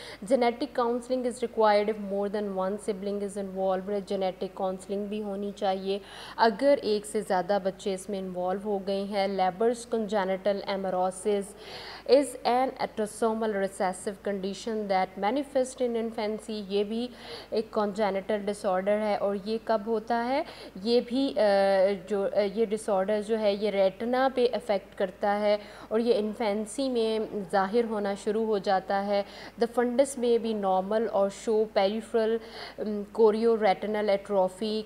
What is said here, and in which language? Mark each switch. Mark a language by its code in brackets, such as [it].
[en] Genetic counselling is required if more than one sibling is involved. [ur] Genetic counselling بھی ہونی چاہیے اگر ایک سے زیادہ بچے اس میں انوالو ہو گئے ہیں. [en] Leber's congenital amaurosis is an autosomal recessive condition that manifest in infancy. [ur] یہ بھی ایک congenital disorder ہے اور یہ کب ہوتا ہے؟ یہ بھی جو یہ ڈسارڈر جو ہے یہ ریٹنا پہ افیکٹ کرتا ہے اور یہ انفینسی میں ظاہر ہونا شروع ہو جاتا ہے. [en] the fundus may be normal or show peripheral chorioretinal atrophy.